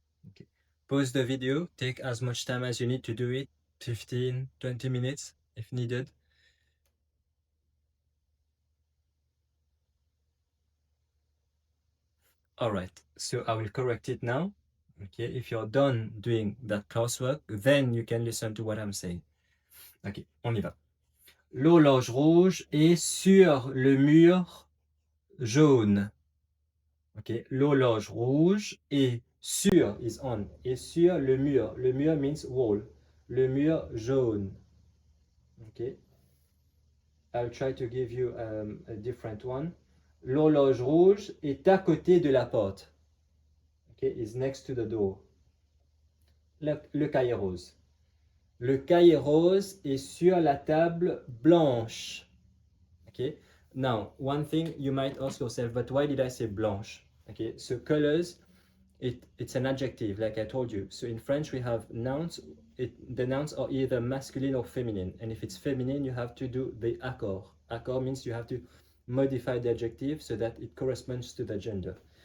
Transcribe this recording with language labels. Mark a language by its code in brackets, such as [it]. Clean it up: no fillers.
[en] Okay. Pause the video, take as much time as you need to do it, 15, 20 minutes if needed. All right, so I will correct it now. Okay, if you're done doing that classwork, then you can listen to what I'm saying. [fr] Ok, on y va. L'horloge rouge est sur le mur jaune. Ok, l'horloge rouge est sur, [en] is on, [fr] est sur le mur. Le mur [en] means wall. [fr] Le mur jaune. Ok. [en] I'll try to give you a different one. [fr] L'horloge rouge est à côté de la porte. Okay, [en] is next to the door. [fr] Le cahier rose. Le cahier rose est sur la table blanche. [en] Okay. Now, one thing you might ask yourself, but why did I say blanche? Okay. So colors, it's an adjective, like I told you. So in French, we have nouns. The nouns are either masculine or feminine. And if it's feminine, you have to do the accord. Accord means you have to modify the adjective so that it corresponds to the gender.